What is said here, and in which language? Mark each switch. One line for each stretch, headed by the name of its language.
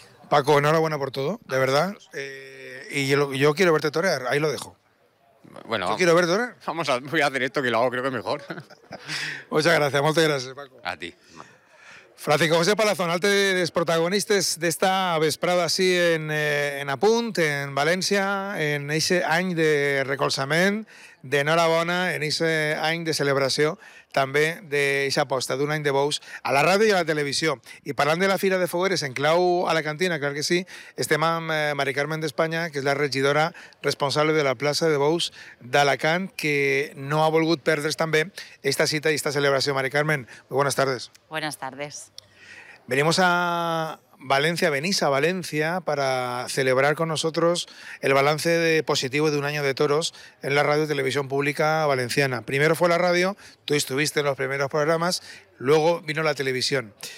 Spanish: Paco, enhorabuena por todo, de verdad. Y yo quiero verte torear, ahí lo dejo. Bueno, yo quiero verte torear. Voy a hacer esto, que lo hago creo que mejor. muchas gracias, Paco. A ti.
Catalan: Francisco José Palazón, altres protagonistes d'esta vesprada així en Apunt, en València, en eixe any de recolzament, d'enhorabona, en eixe any de celebració, també d'eixa aposta d'un any de bous a la ràdio i a la televisió. I parlant de la Fira de Fogueres, en clau a la cantina, clar que sí, estem amb Mari Carmen d'Espanya, que és la regidora responsable de la plaça de bous d'Alacant, que no ha volgut perdre's també esta cita i esta celebració.
Spanish: Mari Carmen, muy buenas tardes. Buenas tardes. Venimos a València, venís a València para celebrar con nosotros el balance positivo de un año de toros en la radio y televisión pública valenciana. Primero fue la radio, tú estuviste en los primeros programas, luego vino la televisión.